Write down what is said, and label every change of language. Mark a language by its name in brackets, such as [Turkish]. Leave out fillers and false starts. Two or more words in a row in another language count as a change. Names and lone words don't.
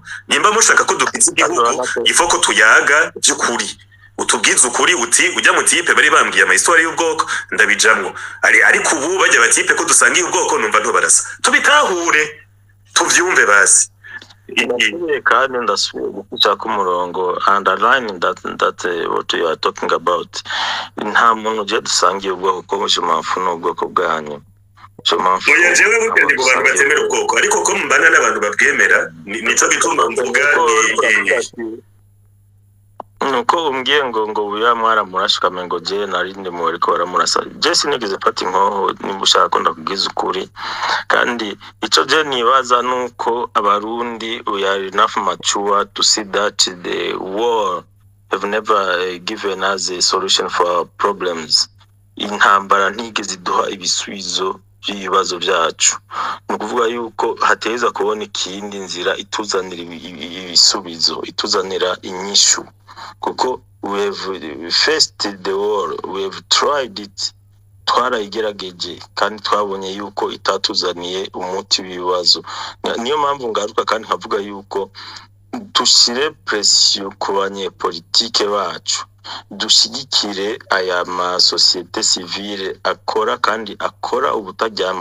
[Rundi] Nimba mushaka ko dukitse igihugu, ifoko tuyaga by'ukuri, utubwiza ukuri uti ujya mu tipe bari bambwiye ama histoire y'ubwoko ndabijamwo. Ariko ubu bajya batipe ko dusangiye ubwoko numva nto barasa, tubitahure tuvyumve basi. Kandi ndasubiye guca ku murongo, [English] underline that what you are talking about. [Rundi] Nta muntu je dusangiye ubwoko ko mushimamfu n'ubwoko bwanyu. Oya jewe bugende mu bantu batemera ubwoko, ariko ko mbana n'abantu babwemera nico gituma mvuga nuko umbwiye ngo Buyoya mwaramurashika mengo je narinde mu bariko baramurasa. Je sinigeze pata inkoho, nimba ushaka ko ndakugiza ukuri. Kandi ico je nibaza nuko abarundi [English] we are enough mature to see that the war have never given us a solution for our problems. [Rundi] Intambara ntigeze iduha ibisubizo by'ibibazo byacu. Nukuvuga yuko hateza kubona ikindi nzira ituzanira ibisubizo, ituzanira inyishu, kuko [English] we have faced the war, we have tried it, [Rundi] twarayigerageje kandi twabonye yuko itatuzaniye umuti w'ibibazo. Niyo mpamvu ngaruka kandi nkavuga yuko dushire pressure ku banyepolitike bacu, dushigikire aya ma [French] societe civile [Rundi] akora kandi akora ubutajyama.